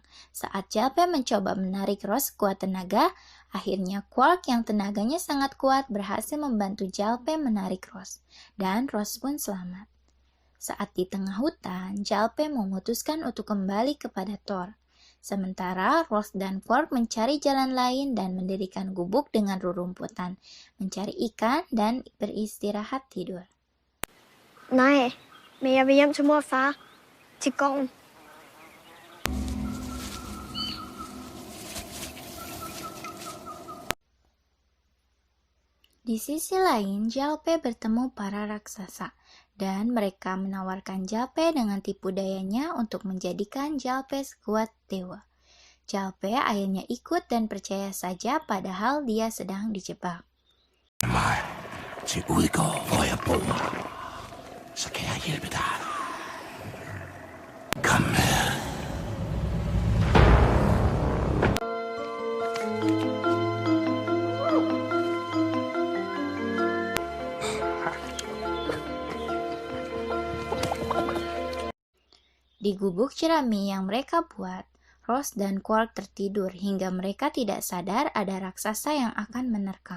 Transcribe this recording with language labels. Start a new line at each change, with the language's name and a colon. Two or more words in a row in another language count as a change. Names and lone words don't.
Indonesian: Saat Jalpe mencoba menarik Ross kuat tenaga, akhirnya Quark yang tenaganya sangat kuat berhasil membantu Jalpe menarik Ross, dan Ross pun selamat. Saat di tengah hutan, Jalpe memutuskan untuk kembali kepada Thor. Sementara Ross dan Quark mencari jalan lain dan mendirikan gubuk dengan rerumputan, mencari ikan dan beristirahat tidur.
Danish: Nej, men jeg vil hjem til mor og far. Til gården.
Indonesian: Di sisi lain, Jalpe bertemu para raksasa, dan mereka menawarkan Jalpe dengan tipu dayanya untuk menjadikan Jalpe sekuat dewa. Jalpe akhirnya ikut dan percaya saja padahal dia sedang dijebak.
Danish: Til udgår, hvor jeg bor, så kan jeg hjælpe dig. Kom med.
Indonesian: Di gubuk jerami yang mereka buat, Ross dan Quark tertidur hingga mereka tidak sadar ada raksasa yang akan menerkam.